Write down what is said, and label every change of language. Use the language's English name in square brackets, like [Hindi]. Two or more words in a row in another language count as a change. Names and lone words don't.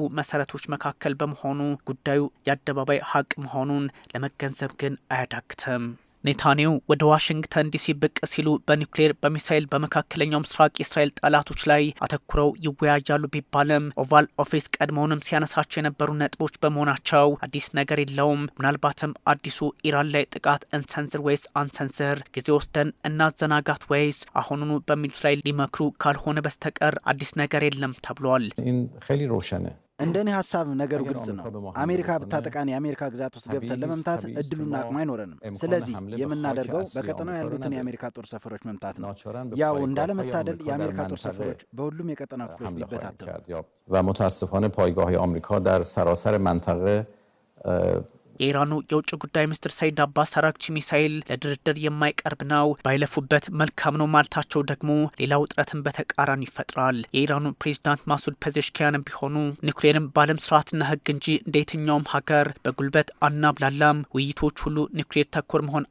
[Amharic] መሰረቶች መካከል በመሆኑ ጉዳዩ የአደባባይ ሀቅ መሆኑን ለመገንዘብ ግን አያዳግትም። ኔታንያሁ ወደ ዋሽንግተን ዲሲ ብቅ ሲሉ በኒውክሌር በሚሳይል በመካከለኛው ምስራቅ የእስራኤል ጠላቶች ላይ አተኩረው ይወያያሉ ቢባልም ኦቫል ኦፊስ ቀድሞውንም ሲያነሳቸው የነበሩ ነጥቦች በመሆናቸው አዲስ ነገር የለውም። ምናልባትም አዲሱ ኢራን ላይ ጥቃት እንሰንዝር ወይስ አንሰንዝር፣ ጊዜ ወስደን እናዘናጋት ወይስ አሁኑኑ በሚሉት ላይ ሊመክሩ ካልሆነ በስተቀር አዲስ ነገር የለም ተብሏል። እንደኔ ሀሳብ ነገሩ ግልጽ ነው። አሜሪካ ብታጠቃን የአሜሪካ ግዛት ውስጥ ገብተን ለመምታት እድሉና አቅሙ አይኖረንም። ስለዚህ የምናደርገው በቀጠናው ያሉትን የአሜሪካ ጦር ሰፈሮች መምታት ነው። ያው እንዳለመታደል የአሜሪካ ጦር ሰፈሮች በሁሉም የቀጠናው ክፍሎች ቢበታተኑ [Persian] ومتاسفانه پایگاه آمریکا در سراسر منطقه [Amharic] የኢራኑ የውጭ ጉዳይ ሚኒስትር ሰይድ አባስ አራግቺ ሚሳኤል ለድርድር የማይቀርብ ነው፣ ባይለፉበት መልካም ነው ማለታቸው ደግሞ ሌላ ውጥረትን በተቃራኒ ይፈጥራል። የኢራኑ ፕሬዚዳንት ማሱድ ፔዜሽኪያንም ቢሆኑ ኒውክሌርን በዓለም ስርዓትና ሕግ እንጂ እንደ የትኛውም ሀገር በጉልበት አናብላላም፣ ውይይቶች ሁሉ ኒውክሌር ተኮር መሆን